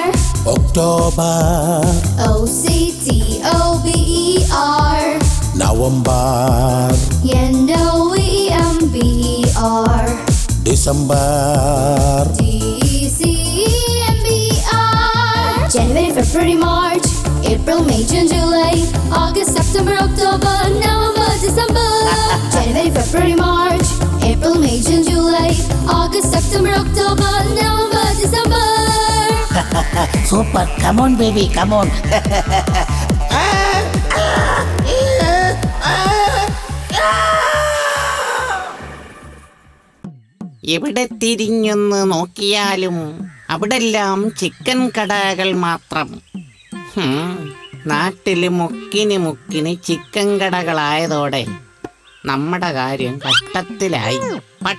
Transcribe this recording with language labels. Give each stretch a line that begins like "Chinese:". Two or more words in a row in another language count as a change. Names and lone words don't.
English: October, O-C-T-O-B-E-R, November, N-O-E-M-B-E-R, December, D-E-C-E-M-B-E-R. January, February, March, April, May, June, July, August, September, October, November, December. January, February, March, April, May, June, July, August, September, October, November, December. super, come on baby, come on.
Malayalam: എവിടെ തിരിഞ്ഞൊന്ന് നോക്കിയാലും അവിടെല്ലാം ചിക്കൻ കടകൾ മാത്രം. നാട്ടില് മുക്കിന് ചിക്കൻ കടകളായതോടെ നമ്മുടെ കാര്യം കഷ്ടത്തിലായി.